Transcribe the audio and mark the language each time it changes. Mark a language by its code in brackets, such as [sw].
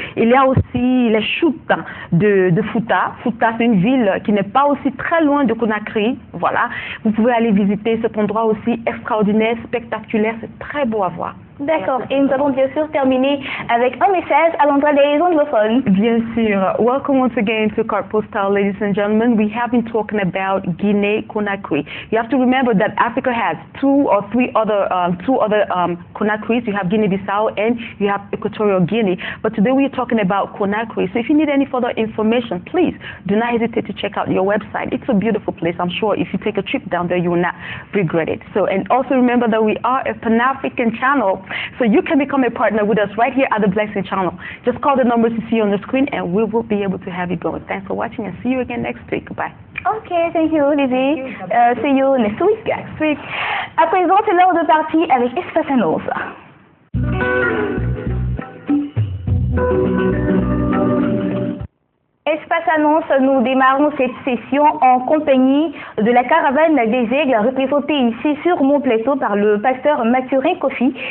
[fr] Il y a aussi les chutes de Fouta. Fouta, c'est une ville qui n'est pas aussi très loin de Conakry. Voilà, vous pouvez aller visiter cet endroit aussi extraordinaire, spectaculaire, c'est très beau à voir. D'accord. Et nous allons bien sûr terminer avec un message à l'endroit des anglophones. Bien sûr. [en] Welcome once again to Carte Postale, ladies and gentlemen. We have been talking about Guinea-Conakry. You have to remember that Africa has two other Conakries. You have Guinea-Bissau and you have Equatorial Guinea. But today we are talking about Conakry. So if you need any further information, please do not hesitate to check out your website. It's a beautiful place. I'm sure if you take a trip down there, you will not regret it. So, and also remember that we are a Pan-African channel. So you can become a partner with us right here at the Blessing Channel. Just call the numbers you see on the screen and we will be able to have you going. Thanks for watching and see you again next week. Goodbye. Okay, thank you, Lizzie. See you next week. [fr] À présent, c'est l'heure de partir avec Espace Annonce. Espace Annonce, nous démarrons cette session en compagnie de la caravane des aigles représentée ici sur mon plateau par le pasteur Mathurin Kofi.